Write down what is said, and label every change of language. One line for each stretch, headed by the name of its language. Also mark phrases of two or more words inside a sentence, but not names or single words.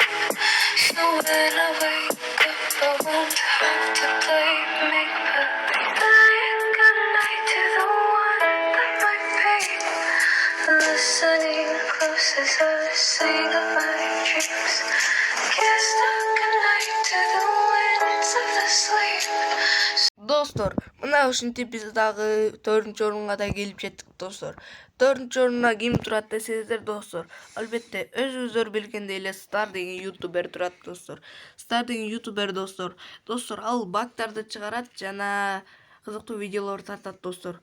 English: So when I wake I won't have to play make-believe. Saying goodnight to the one that might be. Listening close as I sing of my dreams. Kiss the goodnight to the winds of the sleep.
Kyrgyz: Dostlar, мына ушинтип биз дагы 4-нчү орунга да келип жеттик достор. 4-нчү орунда ким турат десеңиздер достор, албетте өзүңүздөр билгендей эле Star деген ютубер турат достор. Star деген ютубер достор. Достор, ал бактарды чыгарат жана кызыктуу видеолор тартат достор.